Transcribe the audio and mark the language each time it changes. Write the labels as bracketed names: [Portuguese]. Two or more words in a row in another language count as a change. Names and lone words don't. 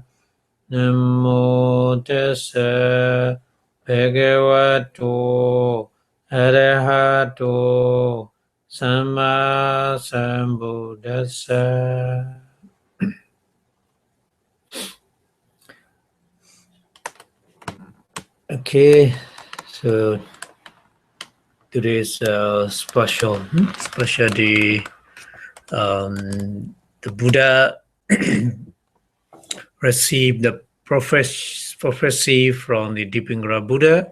[Pali] Namo Tassa Bhagavato Arahato Samma Sambuddhassa. [English] Okay, so today's special day. The Buddha received the prophecy from the Dipingra Buddha.